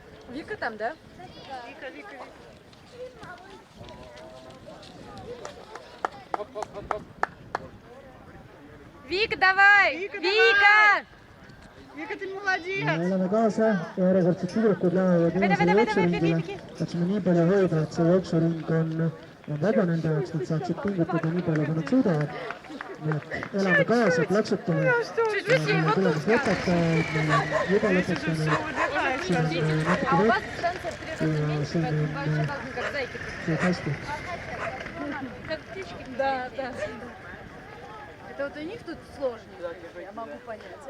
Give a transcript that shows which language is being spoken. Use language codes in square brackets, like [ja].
[ru] Вика там, да? Вика. Вика, давай! Вика! Vika, ты молодец! [et] me oleme kaasa, järjekordsed tüdrukud lähevad viimasele jooksuringile. Tahtsime nii palju hoida, et see jooksuring on vaba nende jaoks, nad saaksid pingutada nii palju, kui nad suudavad. Nii et elame kaasa, plaksutame. Meil on tulemas lõpetajaid, meil on juba lõpetajaid. Siin on natuke vett ja siin on kõik hästi. [ru] Да. Это вот у них тут сложнее, я могу понять.